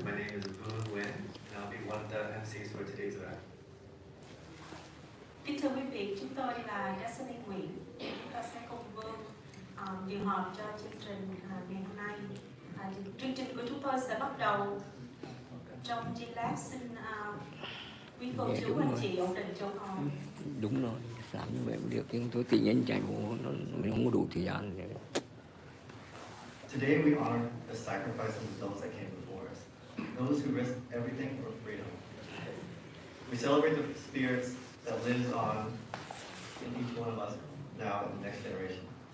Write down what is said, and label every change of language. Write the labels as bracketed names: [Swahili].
[English] My name is Vương Nguyễn, and I'll be one of the MCs for today's event. [Vietnamese] Kính thưa quý vị, chúng tôi là Destiny Nguyễn. Chúng ta sẽ cùng Vương điều họp cho chương trình ngày hôm nay. Chương trình của chúng tôi sẽ bắt đầu trong giây lát. Xin quý cô chú anh chị ổn định chỗ ngồi. Đúng rồi, làm như vậy cũng được, nhưng tôi tự nhiên chạy bộ nó không có đủ thời gian. [English] Today we honor the sacrifices of those that came before us, those who risked everything for freedom. We celebrate the spirits that lives on in each one of us now and the next generation.